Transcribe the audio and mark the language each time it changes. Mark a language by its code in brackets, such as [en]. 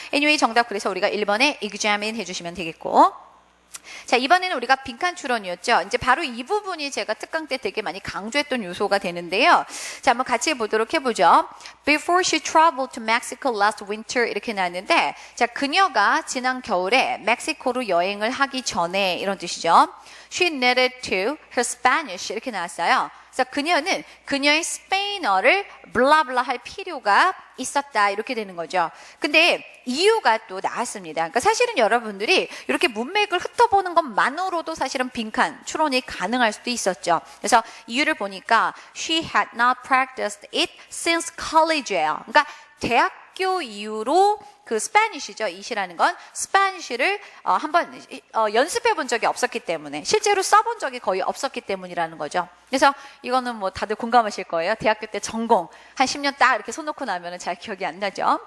[ko] anyway 정답 그래서 우리가 1번에 examine 해주시면 되겠고 자, 이번에는 우리가 빈칸 추론이었죠. 이제 바로 이 부분이 제가 특강 때 되게 많이 강조했던 요소가 되는데요. 자, 한번 같이 보도록 해보죠. [en] Before she traveled to Mexico last winter [ko] 이렇게 나왔는데 자, 그녀가 지난 겨울에 멕시코로 여행을 하기 전에 이런 뜻이죠. [en] She needed to her Spanish [ko] 이렇게 나왔어요. 그래서 그녀는 그녀의 스페인어를 블라블라 할 필요가 있었다 이렇게 되는 거죠. 근데 이유가 또 나왔습니다. 그러니까 사실은 여러분들이 이렇게 문맥을 훑어보는 것만으로도 사실은 빈칸 추론이 가능할 수도 있었죠. 그래서 이유를 보니까 [en] she had not practiced it since college [ko] 예요. 그러니까 대학교 이후로 그 스페니쉬죠. it이라는 건 스페니쉬를 한번 연습해 본 적이 없었기 때문에 실제로 써본 적이 거의 없었기 때문이라는 거죠. 그래서 이거는 뭐 다들 공감하실 거예요. 대학교 때 전공 한 10년 딱 이렇게 손 놓고 나면은 잘 기억이 안 나죠.